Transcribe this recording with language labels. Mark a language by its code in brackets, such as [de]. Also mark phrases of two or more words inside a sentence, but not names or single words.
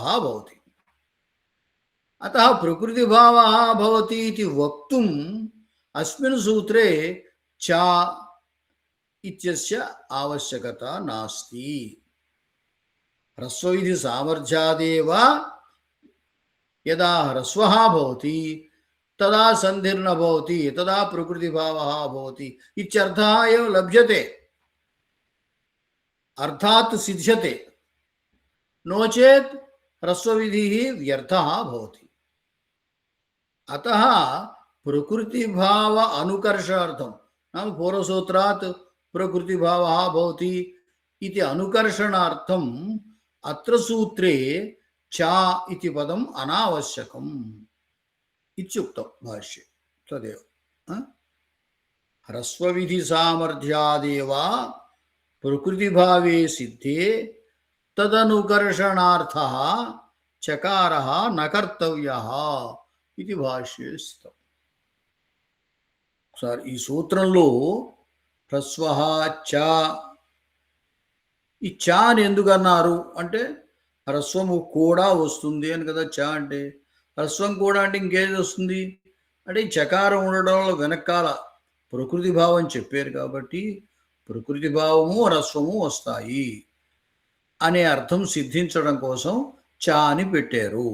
[sa] భవతి అతः ప్రకృతిభావः భవతి ఇతి వక్తుం అస్మిన్ సూత్రే చ ఇత్యస్య ఆవశ్యకత నాస్తి హ్రస్వవిధి సామర్థ్యాదేవ యదా హ్రస్వः భవతి తదా సంధిర్న భవతి తదా ప్రకృతిభావः భవతి ఇత్యర్థः ఏవ లభ్యతే అర్థాత్ సిద్ధ్యతే नो चेत् ह्रस्वविधिः व्यर्थः भवति अतः प्रकृतिभाव अनुकर्षार्थं नाम पूर्वसूत्रात् प्रकृतिभावः भवति इति अनुकर्षणार्थम् अत्र सूत्रे च इति पदम् अनावश्यकम् इत्युक्तं भाष्ये तदेव ह्रस्वविधिसामर्थ्यादेव प्रकृतिभावे सिद्धे तदनुकर्षणार्थः चकारः न कर्तव्यः इति భాష్యే స్థితం. [te] సార్ ఈ సూత్రంలో [sa] హ్రస్వః చ [te] ఈ చ అని ఎందుకు అన్నారు అంటే హ్రస్వము కూడా వస్తుంది అని కదా చ అంటే. హ్రస్వం కూడా అంటే ఇంకేది వస్తుంది అంటే ఈ చకారం ఉండడం వల్ల వెనకాల ప్రకృతి భావం చెప్పారు కాబట్టి ప్రకృతి భావము హ్రస్వము వస్తాయి అనే అర్థం సిద్ధించడం కోసం చ అని పెట్టారు.